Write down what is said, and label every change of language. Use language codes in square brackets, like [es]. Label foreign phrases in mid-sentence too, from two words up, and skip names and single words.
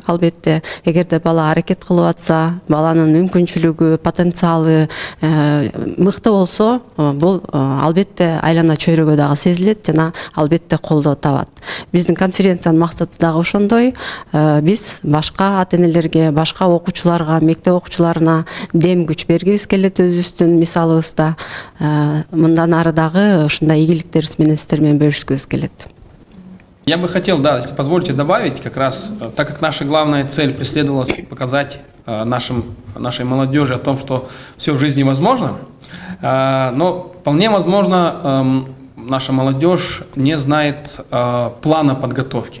[ky] Албетте, эгерде бала аракет кылып атса, баланын мүмкүнчүлүгү, потенциалы мыкты болсо, бул албетте айлана чөйрөгө дагы сезилет жана албетте колдоо табат. Биздин конференциянын максаты дагы ошондой. Биз башка ата энелерге, башка окуучуларга, мектеп окуучуларына дем күч бергибиз келет өзүбүздүн мисалыбызда. Мындан ары дагы ушундай ийгиликтерибиз менен сиздер менен бөлүшкүбүз келет. [ru] Я бы хотел, если позволите, добавить, как раз, так как наша главная цель преследовалась показать нашей молодежи о том, что все в жизни возможно, но вполне возможно, наша молодежь не знает плана подготовки.